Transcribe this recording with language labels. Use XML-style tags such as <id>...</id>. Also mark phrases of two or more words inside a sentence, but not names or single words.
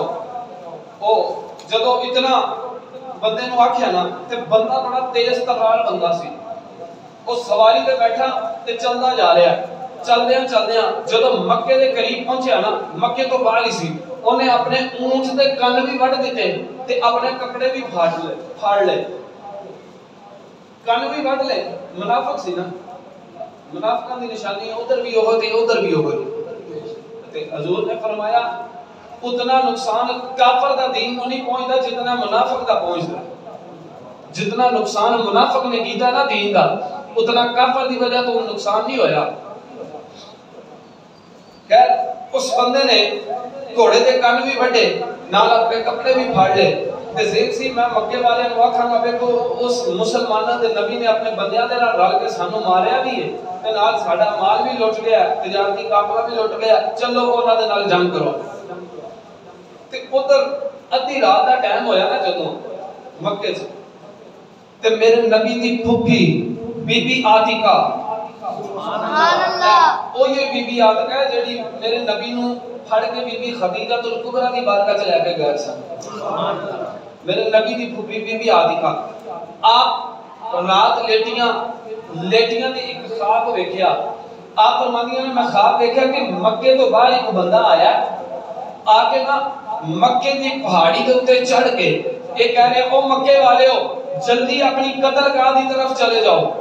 <pa>او جدو اتنا بندے نو آکھیا نا تے بندہ بڑا تیز ترار بندہ سی، او سواری تے بیٹھا تے چلدا جا رہا ہے، چلدیاں جدو مکے دے قریب پہنچیا نا، مکے تو باہر ہی سی، اونے اپنے اونٹ دے کن بھی وڈ دیتے تے اپنے کپڑے بھی پھاڑ لے، کن بھی وڈ لے، منافق سی نا، منافقاں دی نشانی ادھر بھی ہو تے ادھر بھی ہو تے حضور نے فرمایا اتنا نقصان کافر دا دین کو نہیں پہنچتا جتنا منافق دا پہنچتا، جتنا نقصان منافق نے کیتا نا دین دا اتنا کافر دی وجہ تو نقصان نہیں ہویا۔ خیر اس بندے نے گھوڑے دے کن بھی وڈے نال اپنے کپڑے بھی پھاڑ لے تے ذہن سی میں مکے والے نو آکھاں گا ویکھو اس مسلماناں دے نبی نے اپنے بندیاں دے نال رل کے سانو ماریا بھی ہے تے نال ساڈا مال بھی لٹ گیا، تجارتی قافلہ بھی لٹ گیا، چلو انہاں دے نال جنگ کرو۔ تے ادھر ادھی رات دا ٹائم ہویا نا جدوں مکے سے تے میرے نبی دی پھپھی بی بی عاتقہ، سبحان اللہ، او یہ بی بی عاتقہ ہے جڑی میرے نبی نو پھڑ کے بی بی خدیجہ الکبریٰ دی بارگاہ چ لے کے گئے سن، سبحان اللہ، میرے نبی دی پھپھی بی بی عاتقہ آپ رات لیٹیاں تے ایک خواب ویکھیا، آپ فرماندیاں نے میں خواب دیکھا کہ مکے تو باہر ایک بندہ آیا آ کے نا مکے دی پہاڑی دے اوتے چڑھ کے یہ کہہ رہے او مکے والے ہو جلدی اپنی قتل گاہ دی طرف چلے جاؤ،</pa>